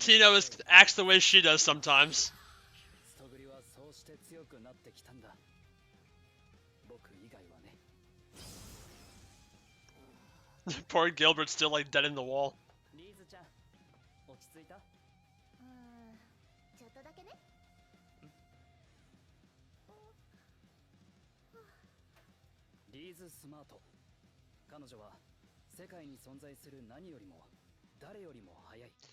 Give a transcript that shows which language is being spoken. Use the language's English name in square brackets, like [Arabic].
[English] Tino acts the way she does sometimes. [Japanese] ストグリはそうして強くなってきたんだ。僕以外はね。 [English] Poor Gilbert's still like dead in the wall. [Japanese] リーズちゃん、落ち着いた？ちょっとだけね。リーズ・スマート。彼女は世界に存在する何よりも誰よりも速い。